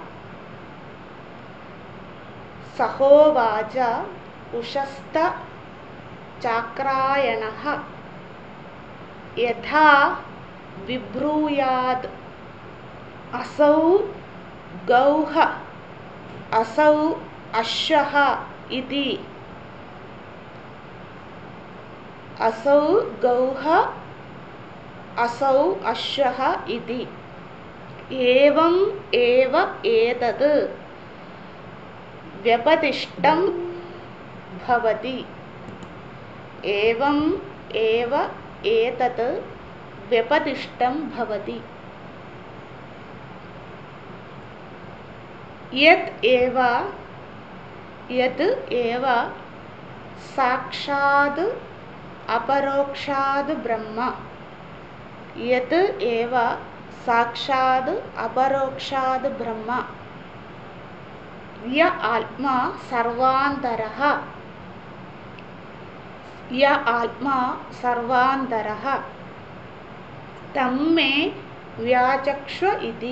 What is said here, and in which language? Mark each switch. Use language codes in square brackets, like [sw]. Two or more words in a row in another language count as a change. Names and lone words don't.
[sa] സഹോവാച ഉഷസ്ത ചാക്രായണഃ യഥാ വിബ്രൂയാത് അസൗ ഗൗഹ അസൗ അശ്വഃ ഇതി. അസൗ ഗൗഹ അസൗ അശ്വഃ ഇതി. ഏവം ഏവ ഏതത് വ്യപതിഷ്ഠം ഭവതി. ഏവം ഏവ ഏതത് വ്യപതിഷ്ഠം ഭവതി. യത് ഏവ യത് ഏവ സാക്ഷാത് അപരോക്ഷാത് ബ്രഹ്മ. യത് ഏവ സാക്ഷാത് അപരോക്ഷാത് ബ്രഹ്മ. യ ആത്മാ സർവാന്തരഃ. യ ആത്മാ സർവാന്തരഃ തം മേ വ്യാചക്ഷ്വ ഇതി.